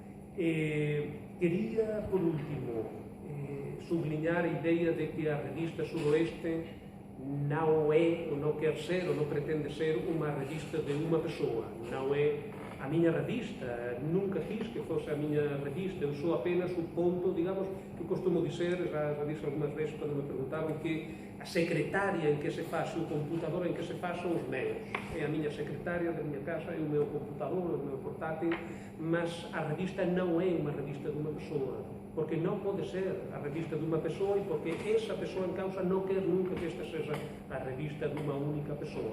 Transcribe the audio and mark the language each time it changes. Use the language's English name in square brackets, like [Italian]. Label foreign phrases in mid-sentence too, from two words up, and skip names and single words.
[Portuguese] Queria, por último, sublinhar a ideia de que a revista Sudoeste não é, ou não quer ser, ou não pretende ser uma revista de uma pessoa. [Galician] Não é a miña revista, nunca quis que fose a miña revista, eu sou apenas o ponto, digamos, que costumo dizer, já dixo algunhas veces cando me preguntaron, que a secretaria en que se faz, o computador en que se faz son os meus. É a miña secretaria da miña casa, é o meu computador, o meu portátil, mas a revista non é unha revista dunha persoa, porque non pode ser a revista dunha persoa e porque esa persoa en causa non quer nunca que esta seja a revista dunha única persoa.